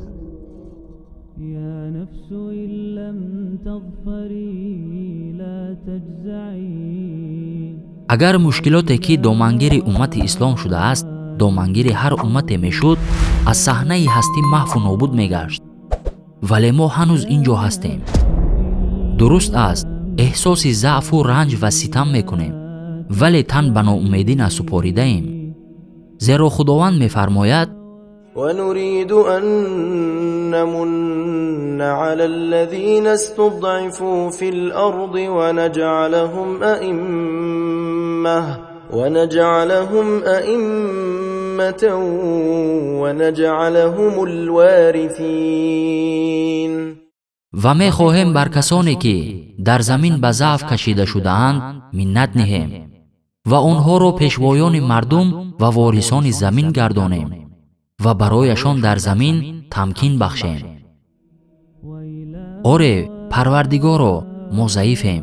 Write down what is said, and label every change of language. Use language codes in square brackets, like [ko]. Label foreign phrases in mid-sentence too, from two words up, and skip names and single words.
[tg] агар мушкилоте ки домангири уммати ислом шудааст домангири ҳар уммате мешуд, аз саҳнаи ҳастӣ маҳву нобуд мегашт. вале мо ҳанӯз ин ҷо ҳастем. дуруст аст, эҳсоси заъфу ранҷ ва ситам мекунем, вале тан ба ноумедӣ насупоридаем. зеро худованд мефармояд: [ar] ونريد أن نمن على الذين استضعفوا في الأرض ونجعلهم أئمة ونجعلهم الوارثين. [tg] و мехоҳем бар касоне ки дар замин ба заъф кашида шудаанд миннат ниҳем ва онҳоро пешвоёни мардум ва ворисони замин гардонем ва барояшон дар замин тамкин бахшем. оре парвардигоро, мо заифем.